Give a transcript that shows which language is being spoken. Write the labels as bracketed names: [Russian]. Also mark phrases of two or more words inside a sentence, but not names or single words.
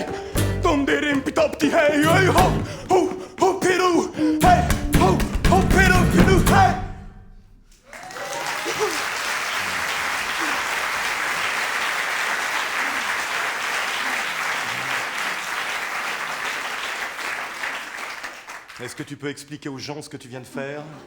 [French] dum de rim pitopti hey, hey ho ho ho piru hey, ho ho piru piru hey. Est-ce que tu peux expliquer aux gens ce que tu viens de faire?